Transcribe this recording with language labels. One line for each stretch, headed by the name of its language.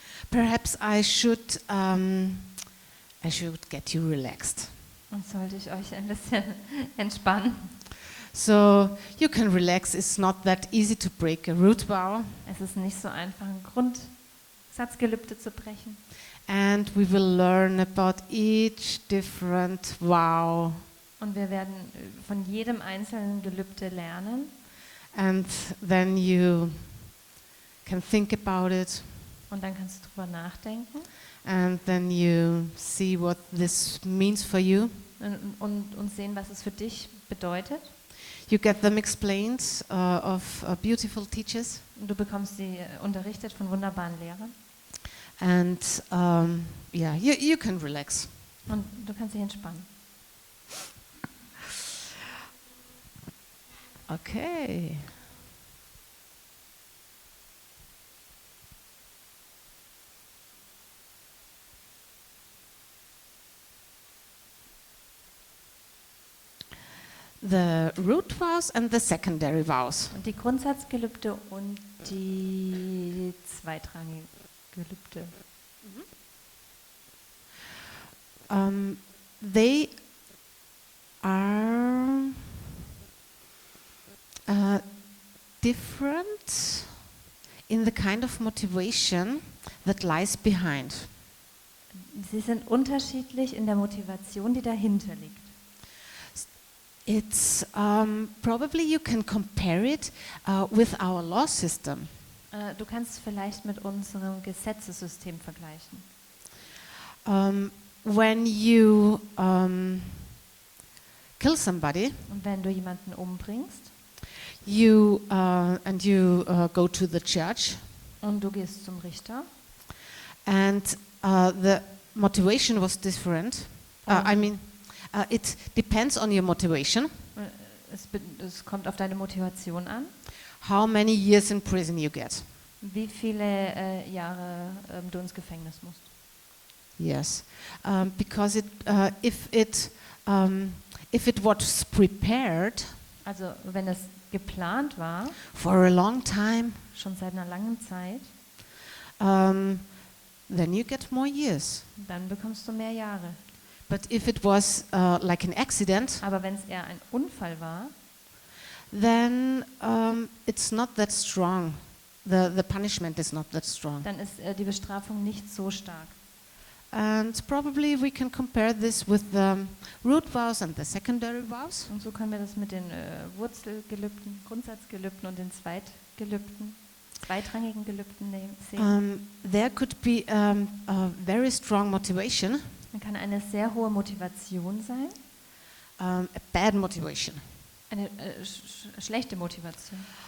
English: Perhaps I should get you relaxed.
German: Und sollte ich euch ein bisschen entspannen.
English: So you can relax. It's not that easy to break a root vow.
German: Es ist nicht so einfach, ein Grundsatzgelübde zu brechen.
English: And we will learn about each different vow.
German: Und wir werden von jedem einzelnen Gelübde lernen.
English: And then you can think about it.
German: Und dann kannst du drüber nachdenken
English: and then you see what this means for you.
German: und sehen, was es für dich bedeutet.
English: You get them explained of beautiful teachers,
German: Und du bekommst sie unterrichtet von wunderbaren Lehrern.
English: and yeah, you can relax.
German: Und du kannst dich entspannen.
English: Okay. The root vows and the secondary vows.
German: Und die Grundsatzgelübde und die zweitrangigen Gelübde.
English: They are different in the kind of motivation that lies behind.
German: Sie sind unterschiedlich in der Motivation, die dahinter liegt.
English: It's probably you can compare it with our law system.
German: Du kannst es vielleicht mit unserem Gesetzessystem vergleichen.
English: When you kill somebody,
German: Und wenn du jemanden umbringst
English: you go to the judge,
German: und du gehst zum Richter,
English: and the motivation was different. I mean, it depends on your motivation.
German: es kommt auf deine Motivation an,
English: How many years in prison you get?
German: wie viele Jahre du ins Gefängnis musst.
English: Yes, because if it was prepared
German: Also wenn es geplant war,
English: for a long time,
German: schon seit einer langen Zeit,
English: then you get more years.
German: dann bekommst du mehr Jahre.
English: But if it was like an accident,
German: Aber wenn es eher ein Unfall war,
English: then it's not that strong. The punishment is not that strong.
German: dann ist die Bestrafung nicht so stark.
English: And probably we can compare this with the root vows and the secondary vows.
German: Und so können wir das mit den Wurzelgelübden, Grundsatzgelübden und den Zweitgelübden, zweitrangigen Gelübden sehen.
English: There could be a very strong motivation,
German: Dann kann eine sehr hohe Motivation sein,
English: a bad motivation.
German: eine schlechte Motivation.